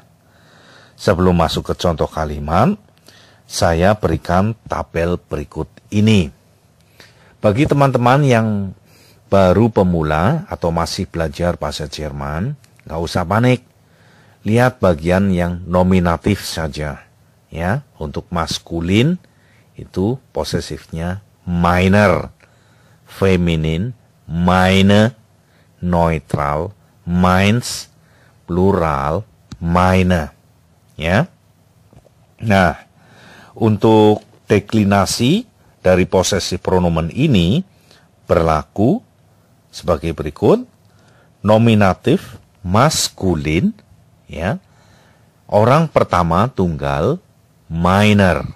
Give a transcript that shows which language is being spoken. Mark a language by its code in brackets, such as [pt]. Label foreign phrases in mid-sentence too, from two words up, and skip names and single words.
[id] Sebelum masuk ke contoh kalimat, saya berikan tabel berikut ini. Bagi teman-teman yang baru pemula atau masih belajar bahasa Jerman, nggak usah panik. Lihat bagian yang nominatif saja. Ya, untuk maskulin itu posesifnya meiner, feminin meine, neutral meins, plural meine. Ya. Nah, untuk deklinasi dari [de] possessive pronomen [id] ini berlaku sebagai berikut. Nominatif maskulin, ya, orang pertama tunggal meiner.